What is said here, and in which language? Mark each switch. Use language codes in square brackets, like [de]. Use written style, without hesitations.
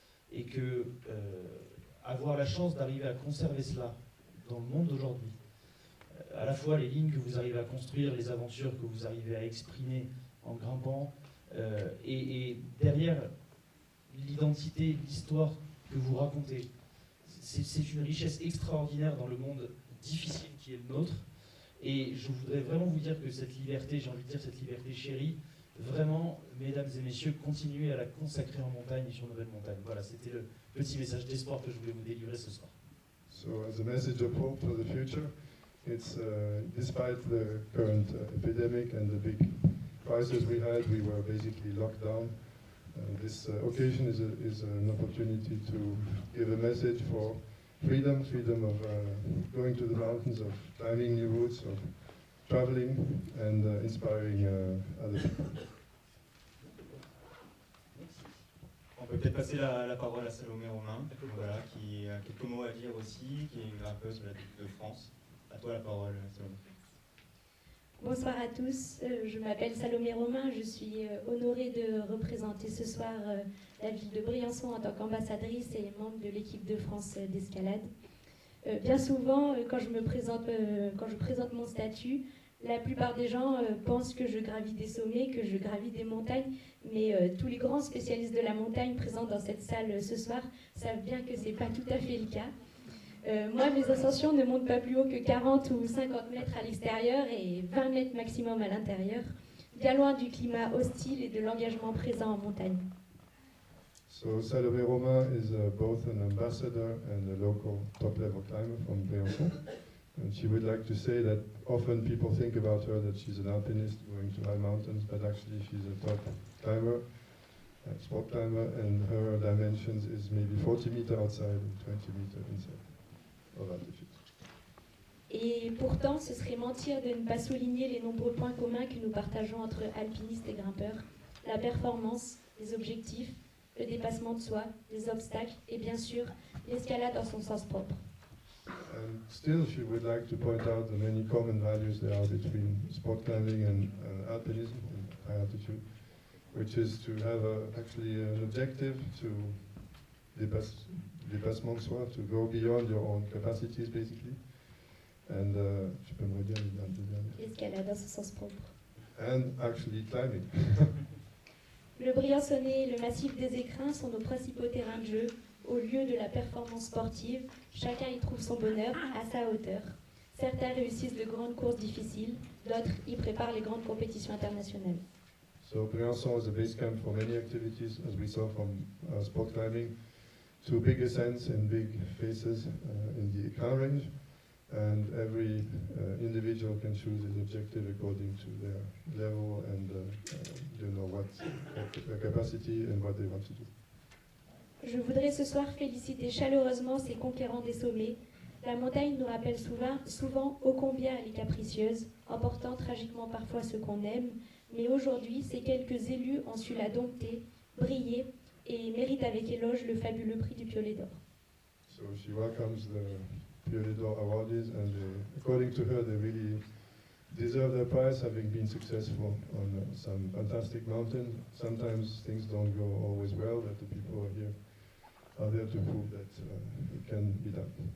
[fr] Et que avoir la chance d'arriver à conserver cela dans le monde d'aujourd'hui, à la fois les lignes que vous arrivez à construire, les aventures que vous arrivez à exprimer en grimpant, et derrière l'identité, l'histoire que vous racontez, c'est une richesse extraordinaire dans le monde difficile qui est le nôtre. Et je voudrais vraiment vous dire que cette liberté, j'ai envie de dire cette liberté chérie, vraiment, mesdames et messieurs, continuez à la consacrer en montagne et sur nos belles montagnes. Voilà, c'était le petit message d'espoir que je voulais vous délivrer ce soir. [en] So as a message of hope for the future, it's despite the current epidemic and the big crisis we had, we were basically locked down. This occasion is an opportunity to give a message for freedom of going to the mountains, of climbing new routes, of traveling and inspiring other people. [fr] On peut peut-être passer la parole à Salomé Romain, voilà, qui a quelques mots à dire aussi, qui est une grimpeuse de la Coupe de France. À toi la parole, Salomé. Bonsoir à tous, je m'appelle Salomé Romain, je suis honorée de représenter ce soir la ville de Briançon en tant qu'ambassadrice et membre de l'équipe de France d'escalade. Bien souvent, quand je présente mon statut, la plupart des gens pensent que je gravis des sommets, que je gravis des montagnes, mais tous les grands spécialistes de la montagne présents dans cette salle ce soir savent bien que ce n'est pas tout à fait le cas. Moi, mes ascensions ne montent pas plus haut que 40 ou 50 mètres à l'extérieur et 20 mètres maximum à l'intérieur, bien loin du climat hostile et de l'engagement présent en montagne. [en] So Salomé Romain is both an ambassador and a local top-level climber from Briançon. And she would like to say that often people think about her that she's an alpinist going to high mountains, but actually she's a top climber, a sport climber, and her dimensions is maybe 40 meters outside and 20 meters inside of altitude. [fr] Et pourtant, ce serait mentir de ne pas souligner les nombreux points communs que nous partageons entre alpinistes et grimpeurs. La performance, les objectifs, le dépassement de soi, les obstacles et bien sûr l'escalade dans son sens propre. [en] And still she would like to point out the many common values there are between sport climbing and alpinism and high altitude, which is to have actually an objective to [fr] dépassement de soi, [en] to go beyond your own capacities basically. [fr] And je peux me redire les deux derniers. L'escalade dans son sens propre. [en] And actually climbing. [fr] Le Briançonnais et le massif des Écrins sont nos principaux terrains de jeu, au lieu de la performance sportive. Chacun y trouve son bonheur à sa hauteur. Certains réussissent de grandes courses difficiles, d'autres y préparent les grandes compétitions internationales. [en] So Briançon is a base camp for many activities, as we saw from sport climbing, to big ascents and big faces in the Écrins range. And every individual can choose his objective according to their level and what their capacity and what they want to do. [fr] Je voudrais ce soir féliciter chaleureusement ces conquérants des sommets. La montagne nous rappelle souvent ô combien elle est capricieuse, emportant tragiquement parfois ceux qu'on aime, mais aujourd'hui, ces quelques élus ont su la dompter, briller et méritent avec éloge le fabuleux prix du Piolet d'Or. [en] So she welcomes the Piolet d'Or awardees, and according to her, they really deserve their prize, having been successful on some fantastic mountains. Sometimes things don't go always well, but the people here are there to prove that it can be done.